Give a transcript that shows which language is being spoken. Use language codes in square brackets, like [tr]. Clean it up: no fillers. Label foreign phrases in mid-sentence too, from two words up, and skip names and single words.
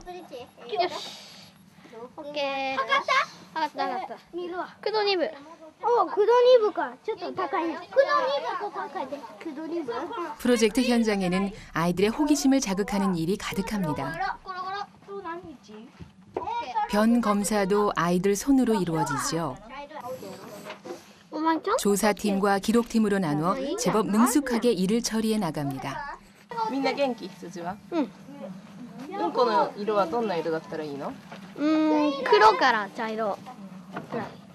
[ko] 프로젝트 현장에는 아이들의 호기심을 자극하는 일이 가득합니다. 변 검사도 아이들 손으로 이루어지죠. 조사팀과 기록팀으로 나누어 제법 능숙하게 일을 처리해 나갑니다. [ja] みんな元気？羊は？うんこの色はどんな色だったらいいの？黒から茶色くらい。